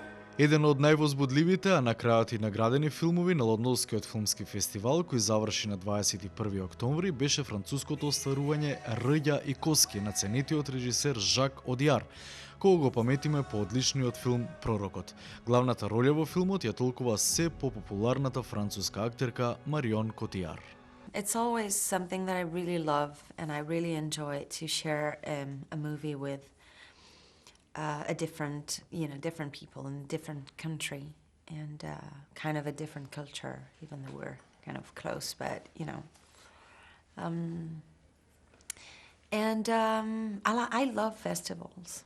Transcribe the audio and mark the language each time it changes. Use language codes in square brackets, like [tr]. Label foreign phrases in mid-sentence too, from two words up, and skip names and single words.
[mk] Еден од највозбудливите, а на крајот и наградени филмови на Лондонскиот филмски фестивал, кој заврши на 21 октомври, беше француското остварување Рѓа и коски на ценетиот режисер Жак Одиар, кога го паметиме по одличниот филм Пророкот. Главната роља во филмот ја толкува се попопуларната француска актерка Марион Котијар. [en] It's always something that I really love and I really enjoy to share a movie with a different people in a different country and kind of a different culture, even though we're kind of close, but I love festivals.